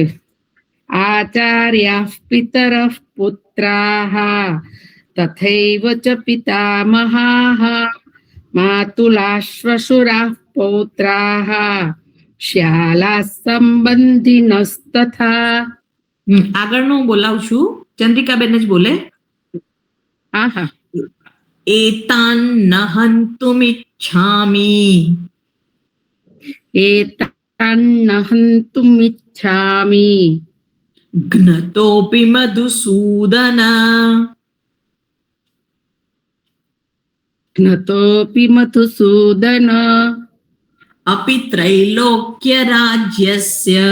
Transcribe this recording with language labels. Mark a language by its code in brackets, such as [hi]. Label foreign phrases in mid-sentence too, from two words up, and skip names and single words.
[sa] आचार्याः पितरः पुत्राः तथैव च पितामहाः मातुलाश्वशुराः पौत्राः शालासंबंधिनस्तथा. [gu] આગળનું બોલાવું છું. ચંદ્રિકાબેન જ બોલે. હા હા. [sa] एतान न हंतुमिच्छामि एतान्न हन्तुमिच्छामि घ्नतोऽपि मधुसूदन घ्नतोऽपि मधुसूदन अपि त्रैलोक्यराज्यस्य